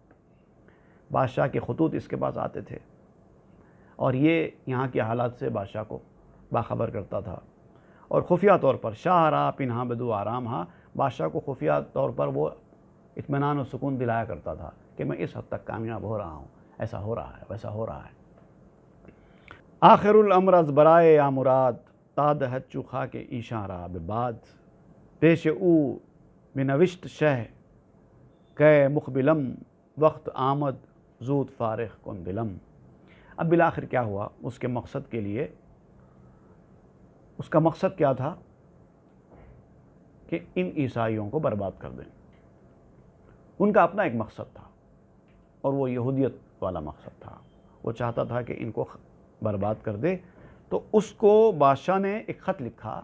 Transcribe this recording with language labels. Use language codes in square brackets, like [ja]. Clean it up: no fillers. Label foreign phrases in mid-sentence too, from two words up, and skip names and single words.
[ur] بادشاہ کے خطوط اس کے پاس آتے تھے اور یہ یہاں کے حالات سے بادشاہ کو باخبر کرتا تھا. اور خفیہ طور پر [fa] شاہ را پنہا بدو آرام ہا، [ur] بادشاہ کو خفیہ طور پر وہ اطمینان و سکون دلایا کرتا تھا کہ میں اس حد تک کامیاب ہو رہا ہوں، ایسا ہو رہا ہے، ویسا ہو رہا ہے. [fa] آخر الامر از برائے یا مراد تا دہد چو خاک ایشاں را بباد. پیش او بنوشت شہ کہ مقبلم وقت آمد زود فارغ کن دلم. [ur] اب بالآخر کیا ہوا؟ اس کے مقصد کے لیے، اس کا مقصد کیا تھا کہ ان عیسائیوں کو برباد کر دیں. ان کا اپنا ایک مقصد تھا اور وہ یہودیت والا مقصد تھا. وہ چاہتا تھا کہ ان کو برباد کر دے. تو اس کو بادشاہ نے ایک خط لکھا.